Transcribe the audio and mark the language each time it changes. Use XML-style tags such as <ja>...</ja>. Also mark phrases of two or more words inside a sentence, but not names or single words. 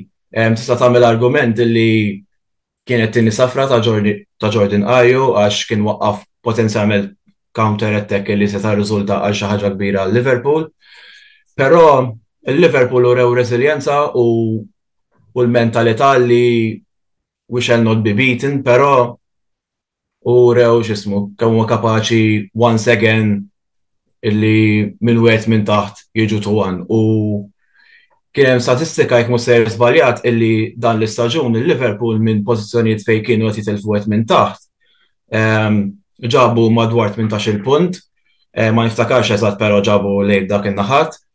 <mt>Tista' tagħmel argument li kienet tieni safra ta' Jordan Ayew għax kien waqqaf potenzjalment</mt> <en>counter attack</en> <mt>li se tarriżulta għal xi ħaġa kbira għal Liverpool. Però il-Liverpool urew reżiljenza u l-mentalità li</mt> <en>we shall not be beaten,</en> <mt>però urew x'ismu kemm huwa kapaċi</mt> <en>once again</en> <mt>illi minn wieħed minn taħt jiġu tuwan. U kien hemm statistika jekk mhux sejjer żbaljat illi dan l-istaġun il-Liverpool minn pożizzjonijiet fejn kienu qed jitilfu wieħed minn taħt ġabu madwar 18 punt, ma niftakarx eżatt però ġabu lejn dak in-naħat.</mt>